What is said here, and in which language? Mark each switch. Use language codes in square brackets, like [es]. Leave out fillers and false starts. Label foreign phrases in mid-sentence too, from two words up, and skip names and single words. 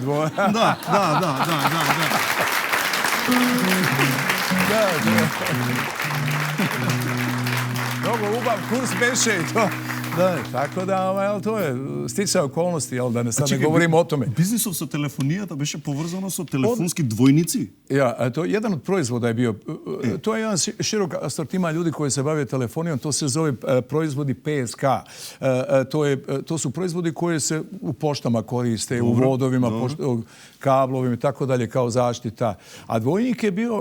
[mk] Da. Mnogo ubav, kurs beše i to. [sr] Da, tako da, ali to je sticaj okolnosti, da ne sad ne govorimo o tome. [mk] Biznisov sa telefonijata беше поврзано со телефонски двојници? [sr] Ja, to jedan od proizvoda je bio. To je jedan širok asortiman ljudi koji se bave telefonijom, to se zove proizvodi PSK. To su proizvodi koji se u poštama koriste, u vodovima, kablovima i tako dalje kao zaštita. A dvojnik je bio...